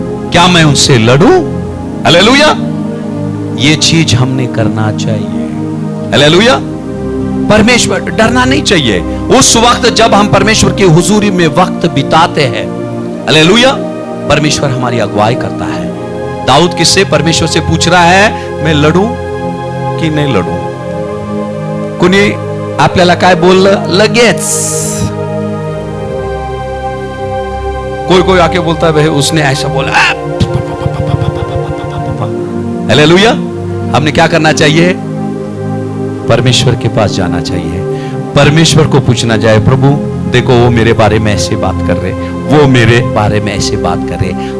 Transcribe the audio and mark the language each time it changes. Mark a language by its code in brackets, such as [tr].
[hi] क्या मैं उनसे लड़ूं? हालेलुया। ये चीज हमने करना चाहिए। हालेलुया। परमेश्वर, डरना नहीं चाहिए। उस वक्त जब हम परमेश्वर की हुजूरी में वक्त बिताते हैं, हालेलुया, परमेश्वर हमारी अगुवाई करता है। दाऊद किससे? परमेश्वर से पूछ रहा है, [mr] मैं लढू की नाही लढू? कुणी आपल्याला काय बोललं लगेच? [hi] कोई आके बोलता है भाई उसने ऐसा बोला, हालेलुया। हमने क्या करना चाहिए? परमेश्वर के पास जाना चाहिए, परमेश्वर को पूछना चाहिए, प्रभु देखो वो मेरे बारे में ऐसे बात कर रहे, वो मेरे बारे में ऐसे बात कर रहे।